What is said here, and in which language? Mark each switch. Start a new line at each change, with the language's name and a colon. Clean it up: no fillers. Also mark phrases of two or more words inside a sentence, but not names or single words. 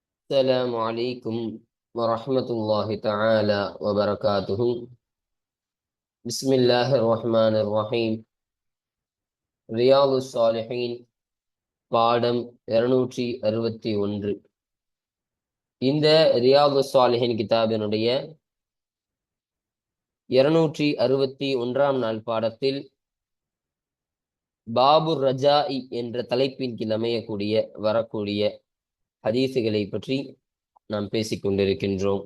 Arabic: السلام عليكم ورحمة الله تعالى وبركاته. بسم الله الرحمن الرحيم.
Tamil: ரியாது சாலிஹீன் பாடம் 261. இந்த ரியாது சாலிஹீன் கிதாபினுடைய 261ஆம் நாள் பாடத்தில்
Arabic: باب الرجاء
Tamil: என்ற தலைப்பின் கீழ் அமையக்கூடிய வரக்கூடிய ஹதீசுகளை பற்றி நாம் பேசிக் கொண்டிருக்கின்றோம்.